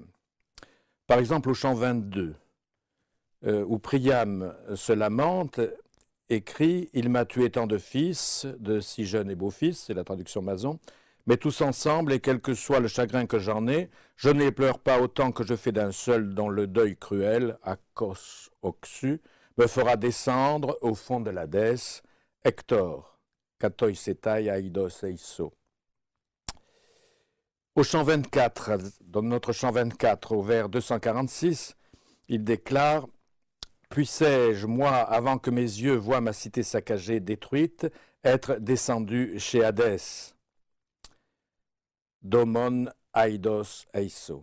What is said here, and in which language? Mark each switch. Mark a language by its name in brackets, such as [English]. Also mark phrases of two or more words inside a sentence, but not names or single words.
[French] Par exemple, au chant 22, où Priam se lamente, écrit « Il m'a tué tant de fils, de si jeunes et beaux fils », c'est la traduction Mazon, « mais tous ensemble, et quel que soit le chagrin que j'en ai, je ne les pleure pas autant que je fais d'un seul dont le deuil cruel, [Greek] ἄχος ὀξύ, [French] me fera descendre au fond de l'Hadès, Hector, [Greek] κατοίσεται Ἄϊδος εἴσω ». [French] Au chant 24, dans notre chant 24, au vers 246, il déclare « Puissais-je, moi, avant que mes yeux voient ma cité saccagée, détruite, être descendu chez Hadès ?» [Greek] δόμον Ἄϊδος εἴσω.